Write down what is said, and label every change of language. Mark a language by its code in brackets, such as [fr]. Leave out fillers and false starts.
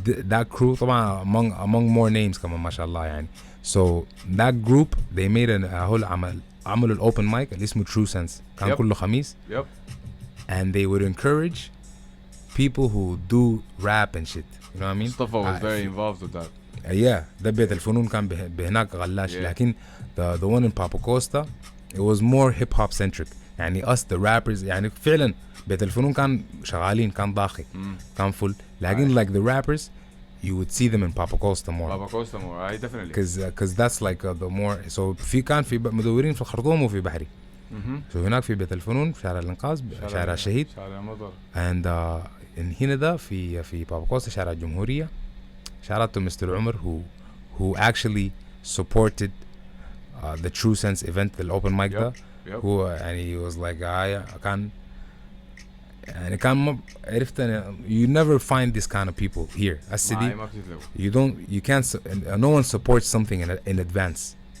[en] That crew [ar] طبعا [en] among more names [ar] كمان ما شاء الله يعني. [en] So that group they made [ar] هول عملوا الأوبن مايك اللي اسمه True Sense كان كله خميس. [en] Yep. And they would encourage people who do rap and shit. You know what I mean. Mustafa was very involved with that. [ar] Yeah, ده بيت الفنون كان بهناك غلاش. [en] لكن the one in Papa Costa it was more hip hop centric. [ar] يعني [en] us the rappers [ar] يعني فعلا بيت الفنون كان شغالين كان ضاخي كان full. [en] لكن like the rappers you would see them in Papa Costa more. Papa Costa more, right? Definitely. Because that's like the more so [ar] كان في مدورين في الخرطوم وفي بحري. So هناك في بيت الفنون شارع الإنقاذ شارع الشهيد شارع المطر. and هنا ده في Papa Costa شارع الجمهورية. [en] Shout out to Mr. Umar who actually supported the True Sense event, the open mic ده. Who and he was like [ar] كان يعني كان عرفت [en] you never find this kind of people here السدي. You can't no one supports something in advance.